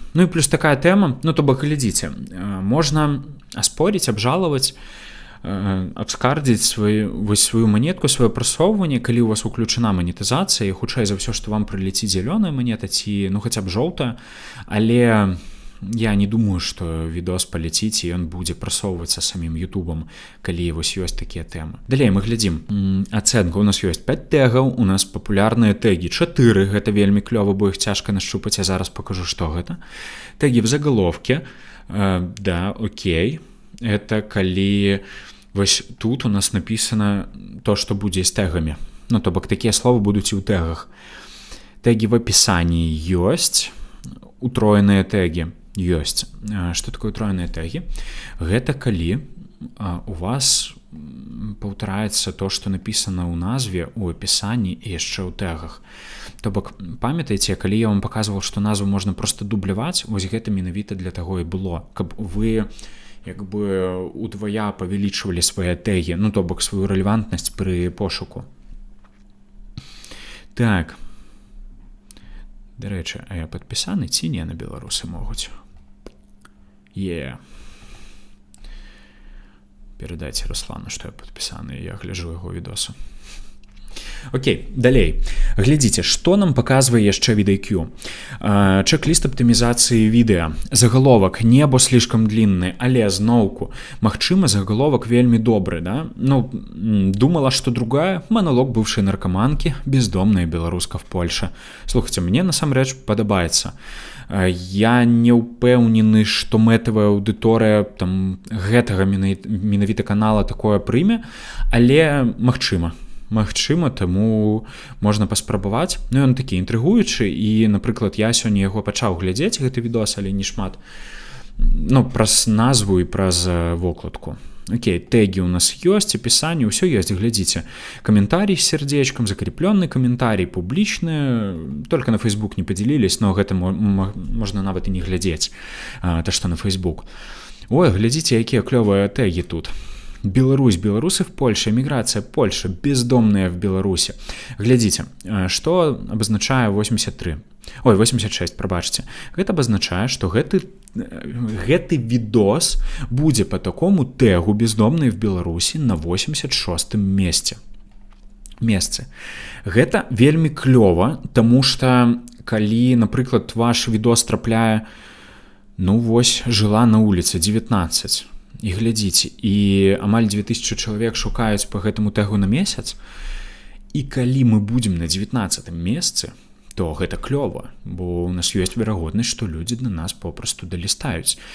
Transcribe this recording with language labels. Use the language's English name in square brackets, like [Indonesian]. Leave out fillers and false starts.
[Belarusian] Ну і плюс такая тэма, ну то бок глядзіце, можна аспоріць, абжалаваць, абскардзіць сваю манетку, сваё прасоўванне, калі у вас уключана манетызацыя, і хутчэй за ўсё, што вам прылеціць зялёная манета ці ну хаця б жоўтая, але я не думаю, што відос паляціць і ён будзе прасоўвацца самім Ютубам, калі вось ёсць такія тэмы. Далей мы глядзім. Ацэнка. У нас ёсць 5 тэгаў, у нас папулярныя тэгі 4, гэта вельмі клёва, бо іх цяжка нашчупаць, я зараз пакажу, што гэта. [Russian] Тэгі в заголовке. Да, окей. [Belarusian] Это калі вось тут у нас написано то, што будзе з тегамі. Ну, то бок такія словы будуць і ў тегах. [Russian] Теги в описании [Belarusian] ёсць, утроеныя теги ёсць. Што такое утроеныя теги? Гэта калі у вас паўтараецца то, што напісана ў назве, у апісанні і яшчэ ў тегах. То бок, памятаеце, калі я вам паказваў, што назву можна проста дубляваць, вось гэта менавіта для таго і было, каб вы як бы удвая павялічвалі свае тэгі, ну то бок сваю рэлевантнасць пры пошуку. Так. Дарэчы, а я падпісаны ці не на беларусы могуць? Перадайце Руслану, што я падпісаны, я гляджу яго відосы. Окей, далей. Глядзіце, што нам паказвае яшчэ VidIQ. Чек-ліст аптымізацыі відэа. Заголовак [Russian] «Небо слишком длинный», [Belarusian] але зноўку. Магчыма, заголовак вельмі добры, да? [Russian] Ну, думала, што другая – монолог бывшей наркоманки, бездомная беларуска в Польше. [Belarusian] Слухайте, мне насамрэч падабаецца. Я не ўпэўнены, што мэтавая аўдыторыя там гэтага менавіта канала такое прыме, але магчыма, таму можна паспрабаваць. Ну, ён такі інтрыгуючы, і, напрыклад, я сёння яго пачаў глядзець, гэты відос, але не шмат. Ну, праз назву і праз вокладку. Окей, теги у нас ёсць, апісанне, ўсё ёсць, глядзіце. Каментарий з сердечком, [Russian] закрепленный комментарий, [Belarusian] публічны, только на Facebook не падзялілись, но гэта можна нават і не глядзець, то, што на Facebook. Ой, глядзіце, якія клёвыя теги тут. [Russian] Беларусь, белорусы в Польше, эмиграция Польша, бездомные в Беларуси. [Belarusian] Глядзіце, што абазначае 86, прабачце. Гэта абазначае, што гэты відос будзе по такому тегу [Russian] «Бездомные в Беларуси» [Belarusian] на 86-м месцы. Гэта вельмі клёва, таму што калі, напрыклад, ваш відос трапляе, ну вось, [Russian] жила на улице 19, [Belarusian] і глядзіце, і амаль 2000 чалавек шукаюць по гэтаму тегу на месяц, і калі мы будзем на 19-м месцы, то гэта клёва, бо у нас ёсць верагоднасць, што людзі на нас попросту далістаюць.